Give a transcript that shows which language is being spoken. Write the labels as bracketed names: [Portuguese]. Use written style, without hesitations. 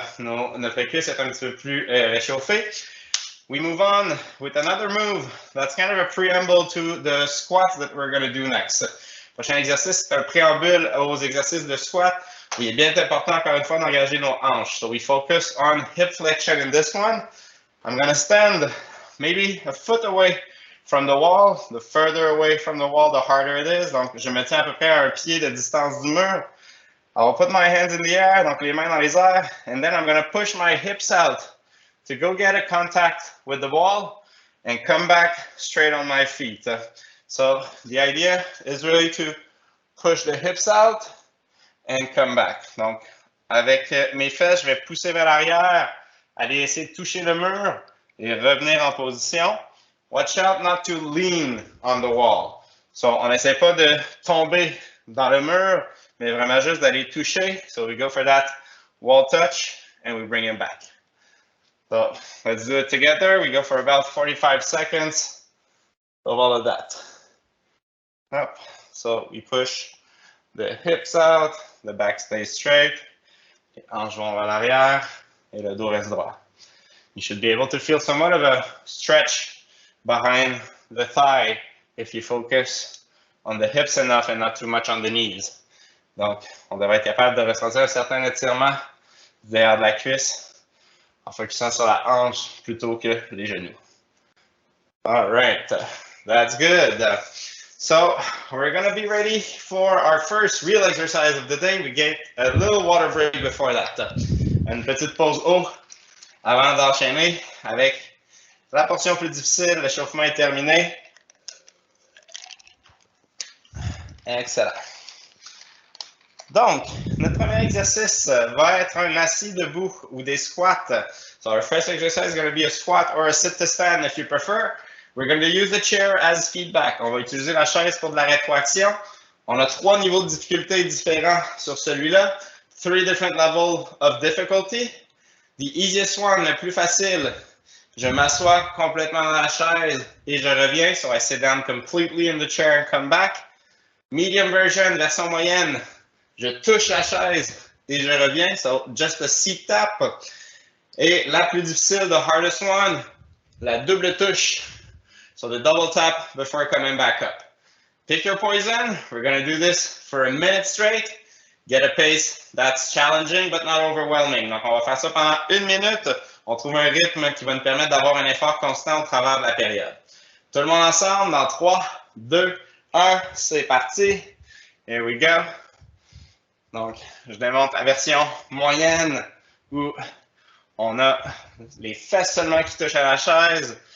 [French] Notre cuisse est un petit peu plus réchauffée. [English] We move on with another move that's kind of a preamble to the squats that we're going to do next. [French] Prochain exercice, c'est un préambule aux exercices de squat. Il est bien important, encore une fois, d'engager nos hanches. [English] So we focus on hip flexion in this one. I'm going to stand maybe a foot away from the wall. The further away from the wall, the harder it is. [French] Donc, je me tiens à peu près à un pied de distance du mur. [English] I'll put my hands in the air, [French] donc les mains dans les airs, [English] and then I'm going to push my hips out to go get a contact with the wall and come back straight on my feet. So the idea is really to push the hips out and come back. [French] Donc, avec mes fesses, je vais pousser vers l'arrière, aller essayer de toucher le mur et revenir en position. [English] Watch out not to lean on the wall. [French] So, on n'essaie pas de tomber dans le mur, mais vraiment juste d'aller toucher. [English] So we go for that wall touch and we bring him back. So let's do it together. We go for about 45 seconds of all of that. Up. So we push the hips out, the back stays straight, [French] les hanches vont vers l'arrière et le dos reste droit. [English] You should be able to feel somewhat of a stretch behind the thigh if you focus on the hips enough and not too much on the knees. [French] Donc, on devrait être capable de ressentir un certain étirement derrière de la cuisse en focusant sur la hanche plutôt que les genoux. [English] All right, that's good. So we're going to be ready for our first real exercise of the day. We get a little water break before that. [French] Une petite pause eau avant d'enchaîner avec la portion plus difficile. L'échauffement est terminé. Excellent. Donc, notre premier exercice va être un assis debout ou des squats. [English] So our first exercise is going to be a squat or a sit to stand if you prefer. We're going to use the chair as feedback. [French] On va utiliser la chaise pour de la rétroaction. On a 3 niveaux de difficulté différents sur celui-là. [English] 3 different levels of difficulty. The easiest one, [French] le plus facile, je m'assois complètement dans la chaise et je reviens. [English] So I sit down completely in the chair and come back. Medium version, [French] version moyenne, je touche la chaise et je reviens. [English] So just a seat tap. [French] Et la plus difficile, [English] the hardest one, [French] la double touche. [English] So the double tap before coming back up. Pick your poison. We're going to do this for a minute straight. Get a pace that's challenging but not overwhelming. [French] Donc, on va faire ça pendant 1 minute. On trouve un rythme qui va nous permettre d'avoir un effort constant au travers de la période. Tout le monde ensemble dans 3, 2, 1. C'est parti. [English] Here we go. [French] Donc, je démontre la version moyenne où on a les fesses seulement qui touchent à la chaise.